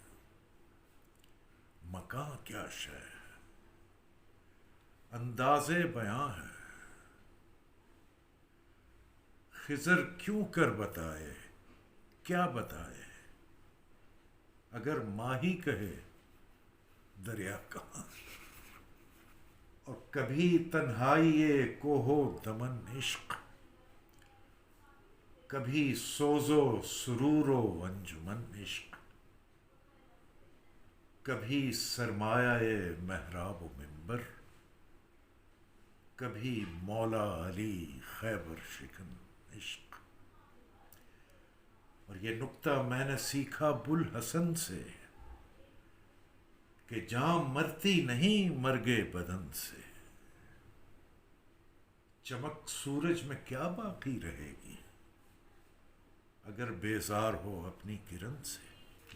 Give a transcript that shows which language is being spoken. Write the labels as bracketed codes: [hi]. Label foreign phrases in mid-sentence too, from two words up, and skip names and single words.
[ur] مکان کیا شے، انداز بیاں ہے، خضر کیوں کر بتائے، کیا بتائے، اگر ماہی کہے دریا کہاں، اور کبھی تنہائی کوہ و دمن عشق، کبھی سوز و سرور و انجمن عشق، کبھی سرمایہ محراب و منبر، کبھی مولا علی خیبر شکن عشق۔ اور یہ نکتہ میں نے سیکھا بوالحسن سے کہ جاں مرتی نہیں مرگے بدن سے، چمک سورج میں کیا باقی رہے گی، اگر بیزار ہو اپنی کرن سے.